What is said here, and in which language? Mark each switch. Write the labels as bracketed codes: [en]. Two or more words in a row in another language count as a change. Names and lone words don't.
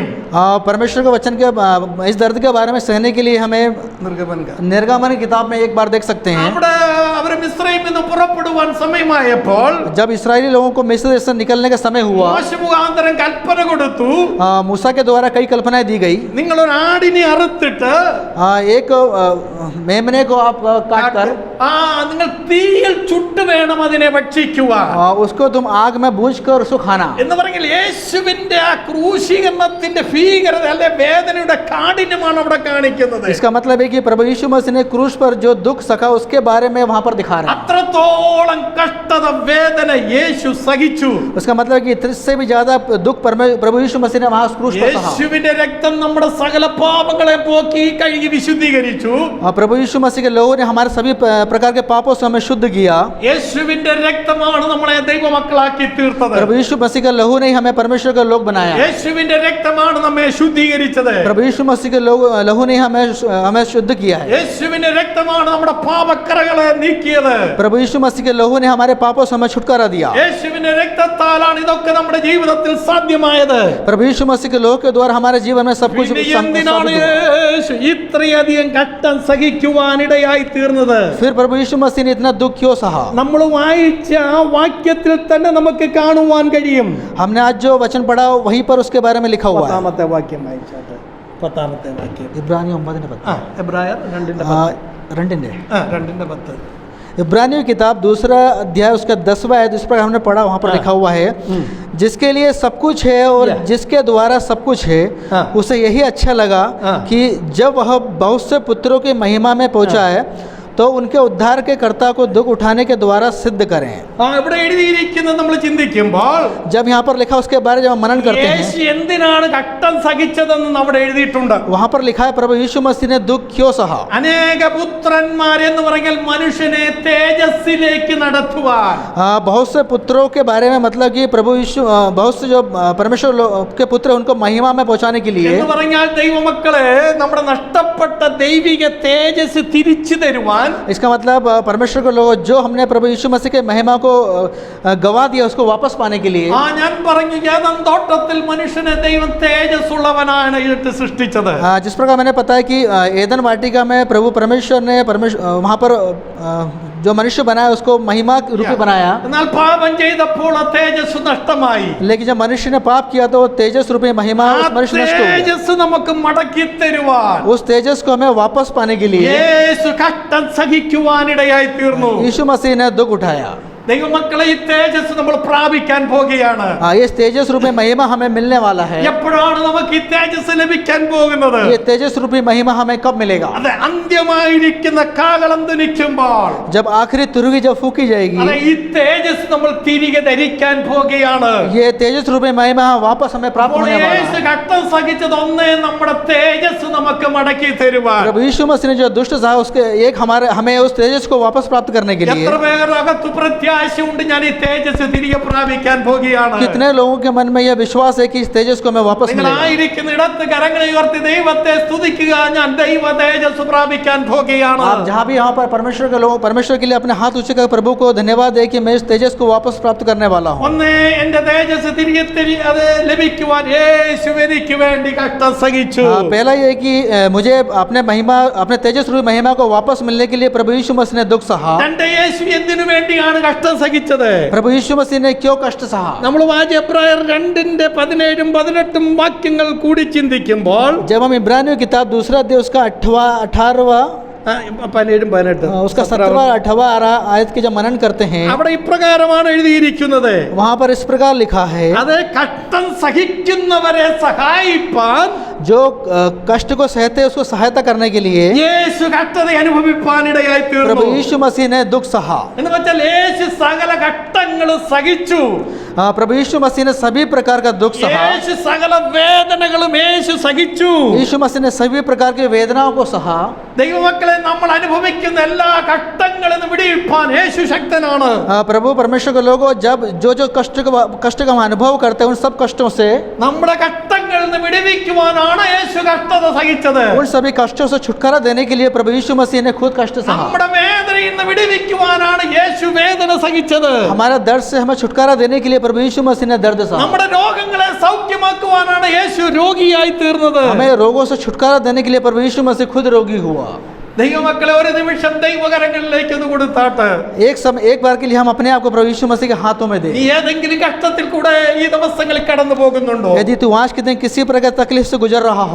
[hi] परमेश्वर के वचन के इस दर्द के बारे में सहने के लिए हमें निर्गमन की किताब में एक बार देख सकते हैं। [ml] അവിടെ അവർ മിസ്രൈമിൽ നിന്ന് പുറപ്പെടുവാൻ സമയമായപ്പോൾ [hi] जब इस्राएली लोगों को मिस्र देश से निकलने का समय हुआ, [ml] മോശെ മുഖാന്തരം കൽപ്പന കൊടുത്തു, [hi] मूसा के द्वारा कई कल्पनाएं दी गई। [ml] നിങ്ങൾ ഒരു ആടിനെ അറുത്തിട്ട് [hi] एक मेमने को आप काट कर [ml] നിങ്ങൾ തീയിൽ ചുട്ടു വേണം അതിനെ ഭക്ഷിക്കുവാൻ [hi] उसको तुम आग में भूंज कर उसको खाना। [ml] എന്ന് പറഞ്ഞാൽ യേശുവിന്റെ ആ ക്രൂശീകരണത്തിന്റെ ഭീകരത അല്ലെ വേദനയുടെ കാഠിന്യമാണ് അവിടെ കാണിക്കുന്നത്. [hi] इसका मतलब है कि प्रभु यीशु मसीह ने क्रूस पर जो दुख सका उसके बारे में वहां पर दिखा रहा है। [ml] അത്രത്തോളം കഷ്ടത വേദന യേശു സഹിച്ചു. [hi] उसका मतलब है कि इससे भी ज्यादा दुख प्रभु यीशु मसीह ने वहां क्रूस पर सहा। [ml] യേശുവിന്റെ രക്തം നമ്മുടെ സകല പാപങ്ങളെ പോക്കി കഴുകി വിശുദ്ധീകരിച്ചു. [hi] प्रभु यीशु मसीह के लोगों ने हमारे सभी प्रकार के पापों से हमें शुद्ध किया। [ml] യേശുവിന്റെ രക്തമാണ് നമ്മളെ ദൈവമക്കളാക്കി തീർത്തത്. [hi] प्रभु यीशु मसीह का लहू ने ही हमें परमेश्वर का लोग बनाया। [ml] യേശുവിന്റെ രക്തമാണ് നമ്മെ ശുദ്ധീകരിച്ചത്. [hi] प्रभु यीशु मसीह के लहू ने हमें शुद्ध किया है। [ml] യേശുവിന്റെ രക്തമാണ് നമ്മുടെ പാപക്കറകളെ നീക്കിയത്. [hi] प्रभु यीशु मसीह के लहू ने हमारे पापों से हमें छुटकारा दिया। [ml] യേശുവിന്റെ രക്തത്താലാണ് ഇതൊക്കെ നമ്മുടെ ജീവിതത്തിൽ സാധ്യമായത്. [hi] प्रभु यीशु मसीह के लहू के द्वारा हमारे जीवन में सब कुछ [ml] എന്തിനാണ് യേശു ഇത്രയധികം കഷ്ടം സഹിക്കുവാനിടയായി തീർന്നത്? [hi] फिर प्रभु यीशु मसीह ने इतना दुख क्यों सहा? [ml] നമ്മൾ വായിച്ച ആ വാക്യത്തിൽ തന്നെ നമുക്ക് കാണുവാൻ കഴിയും. [hi] हमने आज जो वचन पढ़ा वहीं पर उसके बारे में लिखा हुआ है। [ml] പത്താമത്തെ വാക്യം വായിച്ചാട്ടെ. പത്താമത്തെ വാക്യം [hi] इब्रानी 9:10 [ml] എബ്രായർ 2:10. 2:10. [hi] इब्रानियों की किताब दूसरा अध्याय उसका 10वां आयत इस पर हमने पढ़ा, वहाँ पर लिखा हुआ है, जिसके लिए सब कुछ है और जिसके द्वारा सब कुछ है, उसे यही अच्छा लगा कि जब वह बहुत से पुत्रों की महिमा में पहुँचा है तो उनके उद्धार के कर्ता को दुख उठाने के द्वारा सिद्ध करें। [ml] ഇവിടെ എഴുതിയിരിക്കുന്നത് നമ്മൾ ചിന്തിക്കുമ്പോൾ [hi] जब यहाँ पर लिखा उसके बारे में मनन करते हैं, [ml] യേശു എന്തിനാണ് കഷ്ടം സഹിച്ചതെന്ന് അവിടെ എഴുതിയിട്ടുണ്ട്. [hi] वहाँ पर लिखा है प्रभु यीशु मसीह ने दुख क्यों सहा? [ml] അനേക പുത്രന്മാർ എന്ന് പറഞ്ഞാൽ മനുഷ്യനെ തേജസ്സിലേക്ക് നടത്തുവാൻ. [hi] बहुत से पुत्रों के बारे में मतलब कि प्रभु यीशु बहुत से जो परमेश्वर के पुत्र उनको महिमा में पहुंचाने के लिए, [ml] എന്ന് പറഞ്ഞാൽ ദൈവമക്കളെ നമ്മുടെ നഷ്ടപ്പെട്ട ദൈവിക തേജസ് തിരിച്ചു തരുവാൻ. [hi] इसका मतलब परमेश्वर के लोग जो हमने प्रभु यीशु मसीह के महिमा को गवा दिया उसको वापस पाने के लिए, [ml] ഞാൻ പറഞ്ഞു ഏദൻ തോട്ടത്തിൽ മനുഷ്യനെ ദൈവം തേജസ്സുള്ളവനാണ് ഇട്ട് സൃഷ്ടിച്ചത്. [hi] जिस प्रकार मैंने बताया कि एदन वाटिका में प्रभु परमेश्वर ने वहाँ पर जो मनुष्य बनाया उसको महिमा रूपी बनाया, [ml] എന്നാൽ പാപം ചെയ്തപ്പോൾ ആ തേജസ് നഷ്ടമായി. [hi] लेकिन जब मनुष्य ने पाप किया तो वो तेजस रूपी महिमा [ml] ആ [hi] उस मनुष्य नष्ट हो गया। [ml] തേജസ് നമുക്ക് മടക്കി തരുവാൻ [hi] उस तेजस को हमें वापस पाने के लिए [ml] യേശു കഷ്ടം സഹിക്കുവാനിടയായി തീർന്നു. [hi] यीशु मसीह ने दुख उठाया। [ml] ദൈവമക്കളെ ഈ തേജസ് നമ്മൾ പ്രാപിക്കാൻ പോകുകയാണ്. [hi] ये तेजस रूपी महिमा हमें मिलने वाला है। [ml] എപ്പോഴാണ് നമുക്ക് ഈ തേജസ് ലഭിക്കാൻ പോകുന്നത്? [hi] ये तेजस रूपी महिमा हमें कब मिलेगा? [ml] അത് അന്ത്യമായിരിക്കുന്ന കാഹളം ധ്വനിക്കുമ്പോൾ, [hi] जब आखिरी तुरगी जब फूकी जाएगी, [ml] അതെ ഈ തേജസ് നമ്മൾ തിരികെ ധരിക്കാൻ പോകുകയാണ്. [hi] ये तेजस रूपी महिमा वापस हमें प्राप्त [ml] അപ്പോൾ [hi] होने वाला [ml] യേശു [hi] है। [ml] കഷ്ടം സഹിച്ചത് ഒന്നേ നമ്മുടെ തേജസ് നമുക്ക് മടക്കി തരുവാൻ. [hi] प्रभु यीशु मसीह ने जो दुष्ट सहा उसके एक हमें उस तेजस को वापस प्राप्त करने के लिए, [ml] എത്ര പേർ അകത്ത് പ്രത്യാശയുണ്ട് ഞാൻ ഈ തേജസ് തിരികെ പ്രാപിക്കാൻ പോകുകയാണ്? [hi] कितने लोगों के मन में यह विश्वास है कि इस तेजस को हमें वापस [ml] നിങ്ങൾ [hi] मिलेगा? [ml] ആയിരിക്കുന്ന ഇടത്ത് കരങ്ങളെ ഉയർത്തി ദൈവത്തെ സ്തുതിക്കുക. ഞാൻ ദൈവ തേജസ് പ്രാപിക്കാൻ പോകുകയാണ്. [hi] आप जहाँ भी यहाँ पर परमेश्वर के लिए अपने हाथ ऊंचे कर प्रभु को धन्यवाद दे कि मैं इस तेजस को वापस प्राप्त करने वाला हूँ। [ml] ഒന്നേ എന്റെ തേജസ് തിരികെ അത് ലഭിക്കുവാൻ യേശു എനിക്ക് വേണ്ടി കഷ്ടം സഹിച്ചു. [hi] पहला ये कि मुझे अपने तेजस रूपी महिमा को वापस मिलने के लिए प्रभु यीशु मसीह ने दुख सहा। [ml] തന്റെ യേശു എന്തിനു വേണ്ടിയാണ് കഷ്ടം സഹിച്ചത്? [hi] प्रभु यीशु मसीह ने क्यों कष्ट सहा? [ml] നമ്മൾ വായിച്ച എബ്രായർ 2:17-18 വാക്യങ്ങൾ കൂടി ചിന്തിക്കുമ്പോൾ, [hi] जब हम इब्रानियों की किताब दूसरा अध्याय उसका 18वां 17-18 उसका 17वां 18वां आयत के जब मनन करते हैं, [ml] അവിടെ ഇപ്രകാരമാണ് എഴുതിയിരിക്കുന്നത്. [hi] वहाँ पर इस प्रकार लिखा है, [ml] അത് കഷ്ടം സഹിക്കുന്നവരെ സഹായിപ്പാൻ [hi] जो कष्ट को सहते हैं उसको सहायता करने के लिए [ml] യേശു കഷ്ടത അനുഭവിപ്പാനിടയായി [hi] प्रभु [ml] തീർന്നു. [hi] यीशु मसीह ने दुख सहा। [ml] എന്ന് വെച്ചാൽ യേശു സകല ഘട്ടങ്ങളും സഹിച്ചു. [hi] प्रभु यीशु मसीह ने सभी प्रकार का दुख सहा। [ml] യേശു സകല വേദനകളും യേശു സഹിച്ചു. [hi] यीशु मसीह ने सभी प्रकार की वेदनाओं को सहा। [ml] ദൈവമക്കളെ, നമ്മൾ അനുഭവിക്കുന്ന എല്ലാ ഘട്ടങ്ങളിൽ നിന്ന് വിടിവിപ്പാൻ യേശു ശക്തനാണ്. [hi] प्रभु परमेश्वर के लोगों, जब जो जो कष्ट का हम अनुभव करते हैं, उन सब कष्टों से, [ml] നമ്മുടെ ഘട്ടങ്ങളിൽ നിന്ന് വിടിവിക്കുവാനാണ് യേശു കഷ്ടത സഹിച്ചത്. [hi] उन सभी कष्टों से छुटकारा देने के लिए प्रभु यीशु मसीह ने खुद कष्ट सहा। [ml] നമ്മുടെ വേദനയിൽ നിന്ന് വിടിവിക്കുവാനാണ് യേശു വേദന സഹിച്ചത്. [hi] हमारा दर्द से हमें छुटकारा देने के लिए प्रभु यीशु मसीह ने दर्द सहा। [ml] നമ്മുടെ രോഗങ്ങളെ സൗഖ്യമാക്കുവാനാണ് യേശു രോഗിയായി തീർന്നത്. [hi] हमें रोगों से छुटकारा देने के लिए प्रभु यीशु मसीह खुद रोगी हुआ। [ml] ദൈവമക്കളെ, ഒരു നിമിഷം ദൈവകരങ്ങളിലേക്ക് ഒന്ന് കൊടുത്താട്ട് [hi] एक बार के लिए हम अपने आप को प्रभु यीशु मसीह के हाथों में दें। [ml] നീ ഏതെങ്കിലും ഘട്ടത്തിൽ കൂടെ ഈ ദിവസങ്ങളിൽ കടന്നു പോകുന്നുണ്ടോ? [hi] यदि तू आज के दिन किसी प्रकार तकलीफ से गुजर रहा हो,